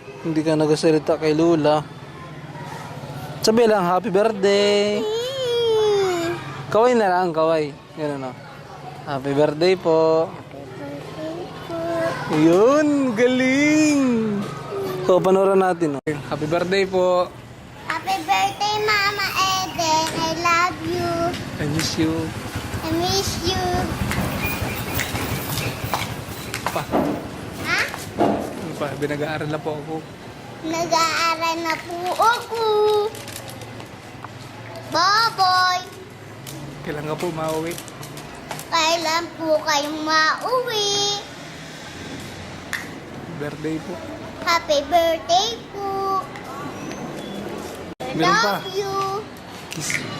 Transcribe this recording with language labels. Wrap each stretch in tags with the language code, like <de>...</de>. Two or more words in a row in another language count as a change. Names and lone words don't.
<tl>Hindi ka nagasalita kay Lola. Sabi lang,</tl> <en>happy birthday.</en> <tl>Kaway na lang, kaway.</tl> <en>Ganun Happy birthday po.</en> <tl>Yun, galing. Panoran natin.</tl> <en>Happy birthday</en> <tl>po.</tl> <en>Happy birthday, Mama Eden. I love you. I miss you. I miss you.</en> <tl>Pa. Ha? Binag-aaral na po ako. Nag-aaral na po ako. Bye-bye. Kailan ka po mauwi? Kailan po kayong mauwi?</tl> <en>Birthday po. Happy birthday po.</en> <tl>Meron pa.</tl> <en>Love you. Kiss.</en>